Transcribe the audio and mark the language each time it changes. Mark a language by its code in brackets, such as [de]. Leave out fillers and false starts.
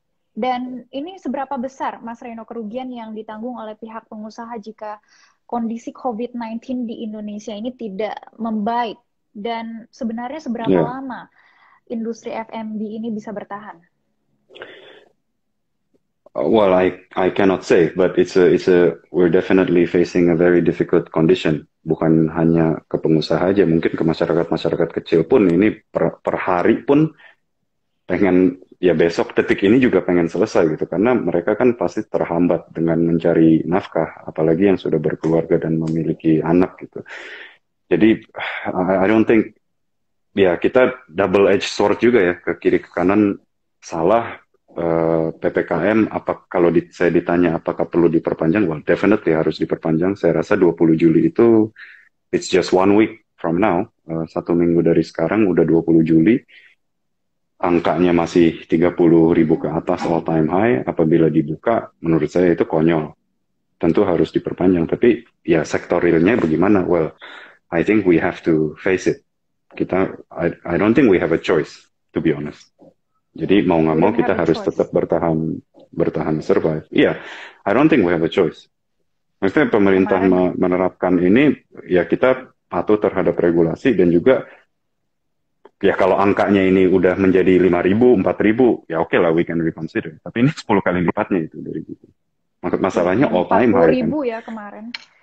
[id] Dan ini seberapa besar, Mas Reno, kerugian yang ditanggung oleh pihak pengusaha jika kondisi COVID-19 di Indonesia ini tidak membaik? Dan sebenarnya seberapa ya, lama industri F&B ini bisa bertahan? [en] well, I cannot say, but we're definitely facing a very difficult condition. [id] Bukan hanya ke pengusaha aja, mungkin ke masyarakat kecil pun ini per hari pun pengen, ya besok detik ini juga pengen selesai gitu, karena mereka kan pasti terhambat dengan mencari nafkah, apalagi yang sudah berkeluarga dan memiliki anak gitu. Jadi [en] I don't think, [id] ya kita double edge sword juga ya, ke kiri ke kanan salah. PPKM, kalau saya ditanya apakah perlu diperpanjang, [en] well definitely [id] harus diperpanjang. Saya rasa 20 Juli itu [en] it's just 1 week from now, [id] 1 minggu dari sekarang udah 20 Juli, angkanya masih 30.000 ke atas [en] all time high. [id] Apabila dibuka, menurut saya itu konyol, tentu harus diperpanjang. Tapi ya sektor realnya bagaimana? [en] Well, I think we have to face it. I don't think we have a choice, to be honest. [id] Jadi mau nggak mau kita harus tetap bertahan survive. [en] Iya, I don't think we have a choice. [id] Maksudnya pemerintah menerapkan ini, ya kita patuh terhadap regulasi, dan juga ya kalau angkanya ini udah menjadi 5.000, 4.000, ya oke lah, [en] we can reconsider. [id] Tapi ini 10 kali lipatnya itu dari gitu. Masalahnya [en] all time high. [id] 40.000 ya kemarin.